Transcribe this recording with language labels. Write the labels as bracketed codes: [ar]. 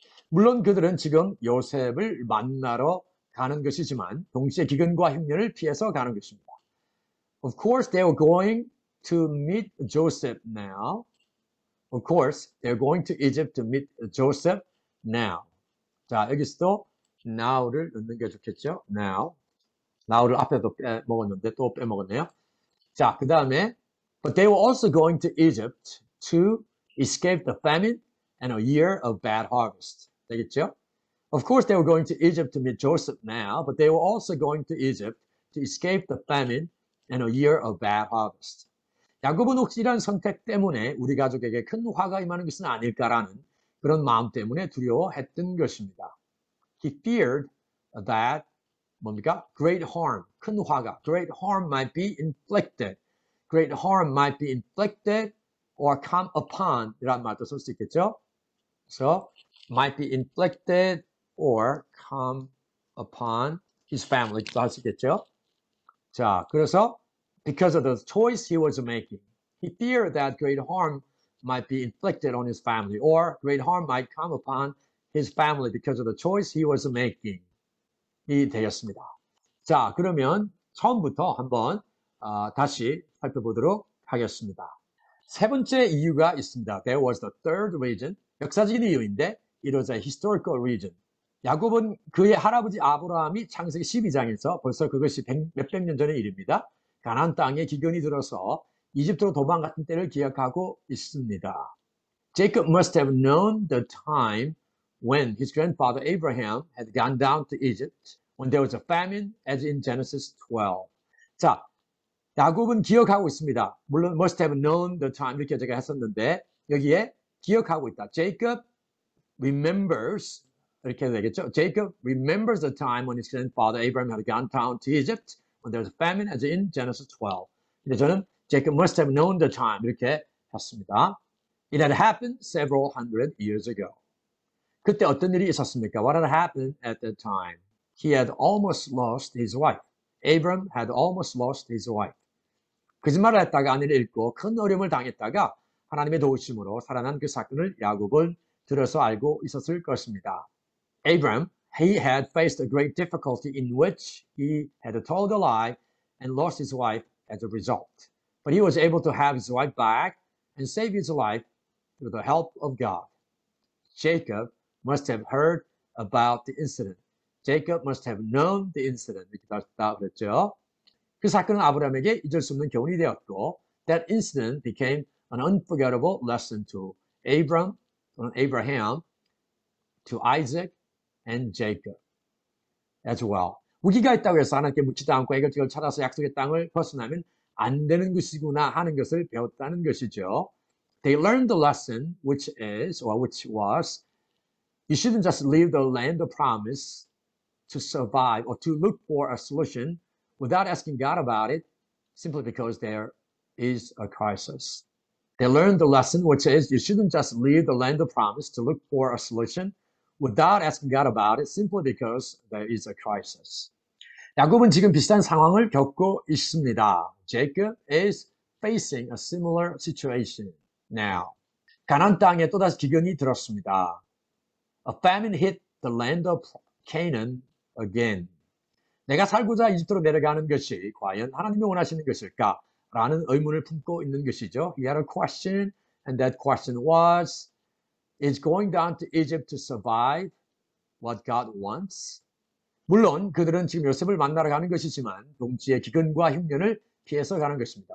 [ko] 물론 그들은 지금 요셉을 만나러 가는 것이지만 동시에 기근과 흉년을 피해서 가는 것입니다. [en] Of course, they were going to meet Joseph now. Of course, they're going to Egypt to meet Joseph now. [ko] 자, 여기서도 now를 넣는 게 좋겠죠? [en] now. [ko] now를 앞에도 빼먹었는데 또 빼먹었네요. 자, 그 다음에 [en] but they were also going to Egypt to escape the famine and a year of bad harvest. [ko] 되겠죠? [en] Of course, they were going to Egypt to meet Joseph now, but they were also going to Egypt to escape the famine and a year of bad harvest. [ko] 야곱은 혹시 이런 선택 때문에 우리 가족에게 큰 화가 임하는 것은 아닐까라는 그런 마음 때문에 두려워했던 것입니다. [en] He feared that [ko] 뭡니까? [en] Great harm, [ko] 큰 화가, [en] great harm might be inflicted. Great harm might be inflicted or come upon [ko] 이란 말도 쓸 수 있겠죠? 그래서 [en] might be inflicted or come upon his family [ko] 도 할 수 있겠죠? [en] 자, 그래서 because of the choice he was making, he feared that great harm might be inflicted on his family or great harm might come upon his family because of the choice he was making. [ko] 이 되었습니다. 자, 그러면 처음부터 한번 다시 살펴보도록 하겠습니다. 세 번째 이유가 있습니다. [en] There was the third reason. [ko] 역사적인 이유인데 [en] it was a historical reason. [ko] 야곱은 그의 할아버지 아브라함이 창세기 12장에서 벌써 그것이 몇백 년 전의 일입니다. 가나안 땅에 기근이 들어서 이집트로 도망갔던 때를 기억하고 있습니다. [en] Jacob must have known the time when his grandfather Abraham had gone down to Egypt when there was a famine, as in Genesis 12. [ko] 자, 야곱은 기억하고 있습니다. 물론 [en] must have known the time [ko] 이렇게 제가 했었는데 여기에 기억하고 있다. [en] Jacob remembers [ko] 이렇게 되겠죠. [en] Jacob remembers the time when his grandfather Abraham had gone down to Egypt when there was a famine, as in Genesis 12. [ko] 근데 저는 [en] Jacob must have known the time [ko] 이렇게 했습니다. [en] It had happened several hundred years ago. [ko] 그때 어떤 일이 있었습니까? [en] What had happened at that time? He had almost lost his wife. Abram had almost lost his wife. [ko] 거짓말을 했다가 아내를 잃고 큰 어려움을 당했다가 하나님의 도우심으로 살아난 그 사건을 야곱은 들어서 알고 있었을 것입니다. [en] Abram, he had faced a great difficulty in which he had told a lie and lost his wife as a result. But he was able to have his wife back and save his life through the help of God. Jacob must have heard about the incident. Jacob must have known the incident. [ko] 이렇게 다 그랬죠. 그 사건은 아브라함에게 잊을 수 없는 교훈이 되었고, [en] that incident became an unforgettable lesson to Abram, 또는 Abraham, to Isaac, and Jacob as well. [ko] 위기가 있다고 해서 하나님께 묻지도 않고 해결책을 찾아서 약속의 땅을 벗어나면 안 되는 것이구나 하는 것을 배웠다는 것이죠. [en] They learned the lesson, which was, you shouldn't just leave the land of promise to survive or to look for a solution without asking God about it, simply because there is a crisis. They learned the lesson, which is, you shouldn't just leave the land of promise to look for a solution without asking God about it, simply because there is a crisis. [ko] 야곱은 지금 비슷한 상황을 겪고 있습니다. [en] Jacob is facing a similar situation now. [ko] 가나안 땅에 또다시 기근이 들었습니다. [en] A famine hit the land of Canaan again. [ko] 내가 살고자 이집트로 내려가는 것이 과연 하나님이 원하시는 것일까? 라는 의문을 품고 있는 것이죠. [en] He had a question, and that question was, is going down to Egypt to survive what God wants? [ko] 물론 그들은 지금 요셉을 만나러 가는 것이지만 동시에 기근과 흉년을 피해서 가는 것입니다.